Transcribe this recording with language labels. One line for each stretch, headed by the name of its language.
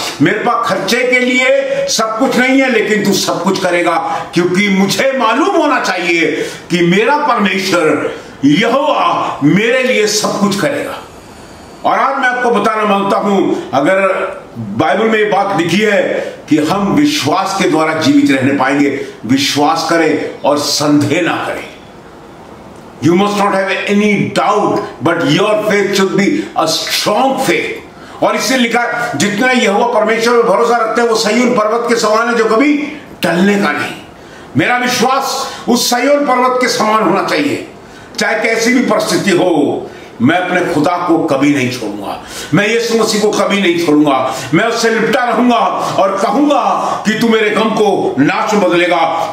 Hindi: मेरे पास खर्चे के लिए सब कुछ नहीं है लेकिन तू सब कुछ करेगा, क्योंकि मुझे मालूम होना चाहिए कि मेरा परमेश्वर यहोवा मेरे लिए सब कुछ करेगा। और आज मैं आपको बताना मांगता हूं, अगर बाइबल में ये बात लिखी है कि हम विश्वास के द्वारा जीवित रहने पाएंगे, विश्वास करें और संदेह ना करें।
English: You must not have any doubt, but your faith should be a strong faith।
Hindi: और इससे लिखा जितना यहोवा परमेश्वर पर भरोसा रखते हैं वो सिय्योन पर्वत के समान है जो कभी टलने का नहीं। मेरा विश्वास उस सिय्योन पर्वत के समान होना चाहिए, चाहे कैसी भी परिस्थिति हो। मैं अपने खुदा को कभी नहीं छोड़ूंगा, मैं यीशु मसीह को कभी नहीं छोड़ूंगा, मैं उससे लिपटा रहूंगा और कहूंगा कि तू मेरे गम को नाच में बदलेगा।